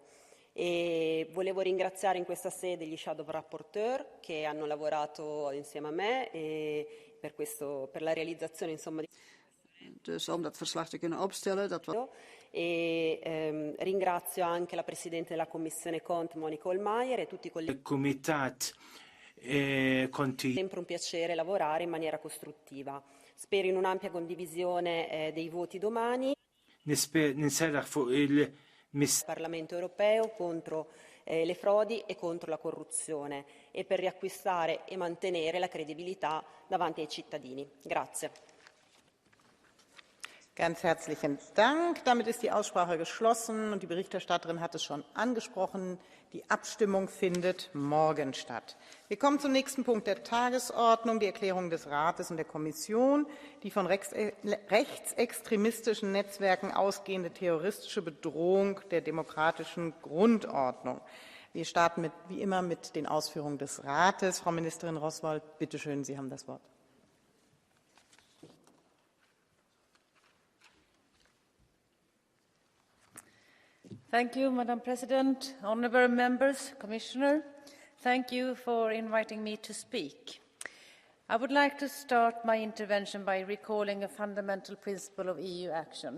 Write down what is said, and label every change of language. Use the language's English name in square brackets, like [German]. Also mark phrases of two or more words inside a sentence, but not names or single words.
[Italian] E volevo ringraziare in questa sede gli [English] shadow rapporteur [Italian] che hanno lavorato insieme a me e per la realizzazione insomma [Dutch] Dus om dat verslag te kunnen opstellen. [Italian] Ringrazio anche la Presidente della Commissione Cont, Monica Hohlmeier, e tutti i colleghi. Sempre un piacere lavorare in maniera costruttiva. Spero in un'ampia condivisione dei voti domani. Il Parlamento europeo contro le frodi e contro la corruzione e per riacquistare e mantenere la credibilità davanti ai cittadini. Grazie. [German] Ganz herzlichen Dank. Damit ist die Aussprache geschlossen und die Berichterstatterin hat es schon angesprochen. Die Abstimmung findet morgen statt. Wir kommen zum nächsten Punkt der Tagesordnung, die Erklärung des Rates und der Kommission, die von rechtsextremistischen Netzwerken ausgehende terroristische Bedrohung der demokratischen Grundordnung. Wir starten wie immer mit den Ausführungen des Rates. Frau Ministerin Roswald, bitte schön, Sie haben das Wort. [English] Thank you, Madam President, honourable members, Commissioner. Thank you for inviting me to speak. I would like to start my intervention by recalling a fundamental principle of EU action.